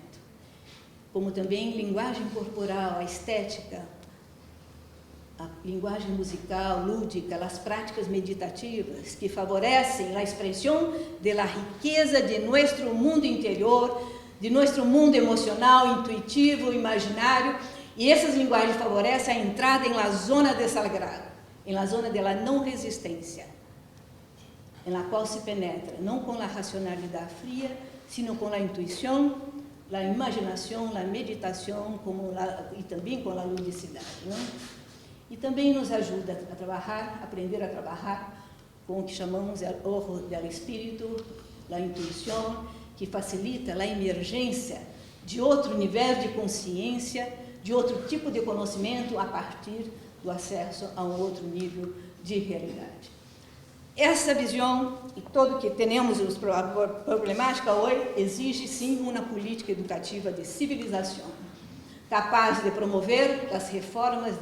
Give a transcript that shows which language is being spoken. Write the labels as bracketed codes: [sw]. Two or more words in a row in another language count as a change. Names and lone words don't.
[pt] Como também linguagem corporal, a estética, a linguagem musical, lúdica, as práticas meditativas que favorecem a expressão da riqueza de nosso mundo interior, de nosso mundo emocional, intuitivo, imaginário, e essas linguagens favorecem a entrada em [es] la zona de sagrado, [pt] em [es] la zona de la [pt] não resistência, em [es] la qual [pt] se penetra, não com a racionalidade fria, sino com a intuição, a imaginação, a meditação e também com a ludicidade. Não? E também nos ajuda a trabalhar, aprender a trabalhar com o que chamamos o [es] ojo del espírito, [pt] a intuição, que facilita a emergência de outro nível de consciência, de outro tipo de conhecimento a partir do acesso a um outro nível de realidade. Essa visão e tudo que temos a problemática hoje exige sim uma política educativa de civilização, capaz de promover as reformas